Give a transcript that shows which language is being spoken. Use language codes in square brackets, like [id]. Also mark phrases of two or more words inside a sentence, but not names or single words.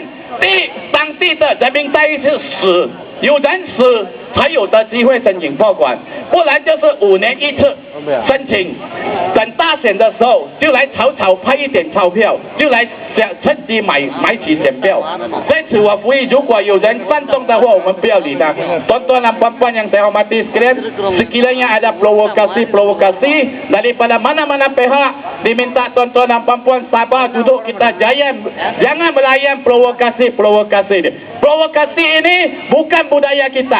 [zh] 第一，当地的人民在一起死，有人死才有的机会申请拨款，不然就是5年1次申请。等大选的时候就来草派一点钞票，就来趁机买起选票。在此我呼吁，如果有人煽动的话，我们不要理他。 [ms] Tuan-tuan dan puan-puan yang saya hormati sekalian, sekiranya ada provokasi daripada mana-mana pihak, diminta tuan-tuan dan puan-puan sabar duduk kita jangan melayan provokasi. Provokasi ini bukan budaya kita.